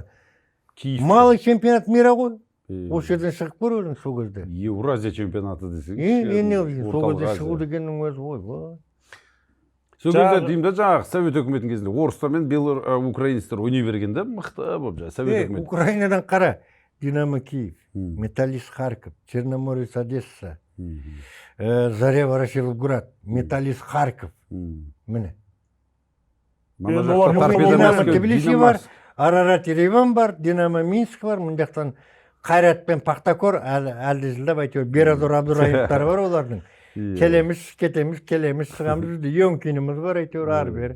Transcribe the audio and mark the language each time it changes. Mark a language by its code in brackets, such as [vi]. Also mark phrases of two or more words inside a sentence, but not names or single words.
[ru] Малый чемпионат мира [kk] ғой. Осы жерден шығып көрдің сол кезде. Еуразия чемпионаты десең. Сол кезде шығу дегеннің өзі ой. Сол кезде деймін да жаңағы Совет өкіметінің кезінде орыстар мен украинецтер ойнай бергенде мықты болып жаңағы Совет өкіметі. Украинадан қара. Динамо Киев, Металлист Харьков, Черноморец Одесса, Заря Ворошиловград, Металлист Харьков. Міне. Динамо Тбилиси бар, Арарат Ереван бар, Динамо Минск бар, мындақтан Қайрат пен Пақтакор әлді жылдап әйтеуір Берадор Абдурайымовтар бар олардың. Келеміз, кетеміз, келеміз, шығамыз, Йонкиніміз бар әйтеуір ары бері.